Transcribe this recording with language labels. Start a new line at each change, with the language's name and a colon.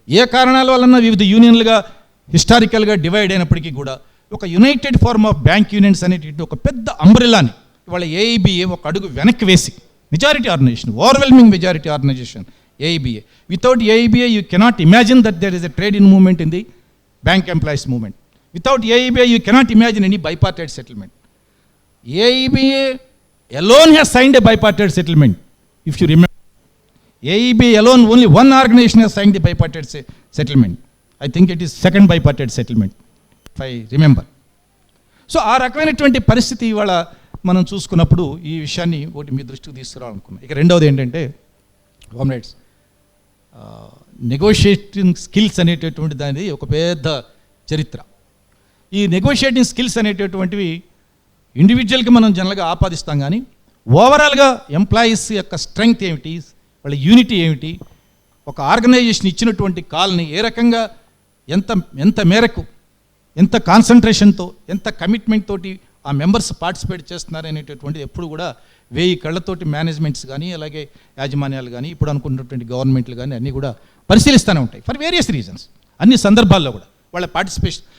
Telugu: ఏ కారణాల వలన వివిధ యూనియన్లుగా హిస్టారికల్గా డివైడ్ అయినప్పటికీ కూడా ఒక United form of bank unions అనేటువంటి ఒక పెద్ద అంబ్రెల్లాని ఇవాళ ఏఐబిఏ ఒక అడుగు వెనక్కి వేసి, majority organisation, overwhelming majority organisation AIBA.
English: Without AIBA you cannot imagine that there is a trade in movement in the bank employees movement. Without AIBA, you cannot imagine any bipartite settlement. AIBA alone has signed a bipartite settlement, if you remember. AIBA alone, only one organization has signed the bipartite settlement. I think it is second bipartite settlement, if I remember.
Telugu: So ఆ రకమైనటువంటి పరిస్థితి ఇవాళ మనం చూసుకున్నప్పుడు ఈ విషయాన్ని ఒకటి మీ దృష్టికి తీసుకురావాలనుకున్నాం. ఇక రెండవది ఏంటంటే, కామ్రేడ్స్, నెగోషియేటింగ్ స్కిల్స్ అనేటటువంటి దానిది ఒక పెద్ద చరిత్ర. ఈ నెగోషియేటింగ్ స్కిల్స్ అనేటటువంటివి ఇండివిజువల్కి మనం జనరల్గా ఆపాదిస్తాం, కానీ ఓవరాల్గా ఎంప్లాయీస్ యొక్క స్ట్రెంగ్త్ ఏమిటి, వాళ్ళ యూనిటీ ఏమిటి, ఒక ఆర్గనైజేషన్ ఇచ్చినటువంటి కాల్ని ఏ రకంగా ఎంత మేరకు, ఎంత కాన్సన్ట్రేషన్తో, ఎంత కమిట్మెంట్ తోటి ఆ మెంబర్స్ పార్టిసిపేట్ చేస్తున్నారు అనేటటువంటిది ఎప్పుడు కూడా 1000 కళ్ళతోటి మేనేజ్మెంట్స్ కానీ, అలాగే యాజమాన్యాలు కానీ, ఇప్పుడు అనుకున్నటువంటి గవర్నమెంట్లు కానీ అన్నీ కూడా పరిశీలిస్తూనే ఉంటాయి
English: for various reasons,
Telugu: అన్ని సందర్భాల్లో కూడా వాళ్ళ పార్టిసిపేషన్.